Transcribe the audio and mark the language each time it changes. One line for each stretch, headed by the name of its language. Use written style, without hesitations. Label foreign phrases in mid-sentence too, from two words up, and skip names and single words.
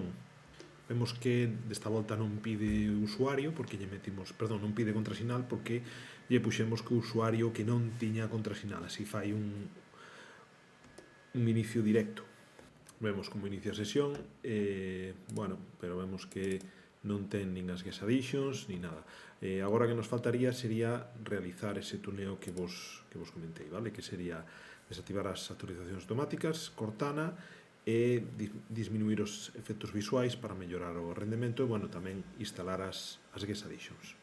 Galician: Vemos que desta volta non pide usuario, porque lle metimos, perdón, non pide contrasinal porque lle puxemos que o usuario que non tiña contrasinal, así fai un inicio directo. Vemos como inicia a sesión, pero vemos que non ten nin as
English: guest additions,
Galician: nin nada. Agora que nos faltaría sería realizar ese tuneo que vos comentei, vale? Que sería desactivar as actualizacións automáticas, Cortana, e disminuir os efectos visuais para mellorar o rendemento e, tamén instalar as
English: guest additions.